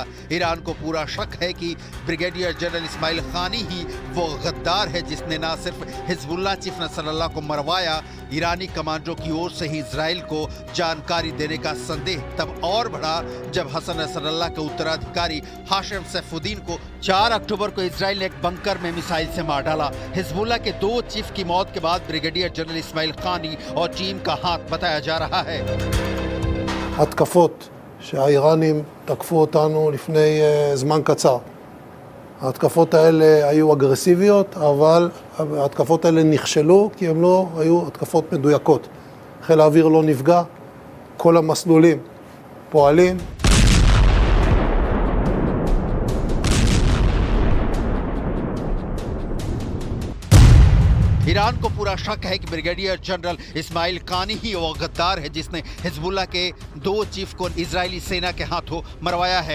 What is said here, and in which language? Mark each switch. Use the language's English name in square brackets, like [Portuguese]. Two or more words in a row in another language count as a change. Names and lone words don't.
[Hindi] ईरान को पूरा शक है कि ब्रिगेडियर जनरल इस्माइल खानी ही वो गद्दार है जिसने न सिर्फ हिजबुल्लाह चीफ नसरल्लाह को मरवाया, ईरानी कमांडो की ओर से ही इजराइल को जानकारी देने का संदेह तब और बढ़ा जब हसन नसरल्लाह के उत्तराधिकारी हाशिम सैफुद्दीन को 4 अक्टूबर को इजराइल ने एक बंकर में मिसाइल से मार डाला। हिजबुल्लाह के 2 चीफ की मौत के बाद ब्रिगेडियर जनरल इस्माइल खानी और टीम का हाथ बताया जा रहा है। [Hebrew] התקפות שהאיראנים תקפו אותנו לפני זמן קצר. ההתקפות האלה היו אגרסיביות, אבל ההתקפות האלה נכשלו כי הן לא היו התקפות מדויקות. חיל האוויר לא נפגע, כל המסלולים פועלים. [Hindi] ईरान को पूरा शक है कि ब्रिगेडियर जनरल इस्माइल खानी ही वो गद्दार है जिसने हिजबुल्लाह के 2 चीफ को इजरायली सेना के हाथों मरवाया है।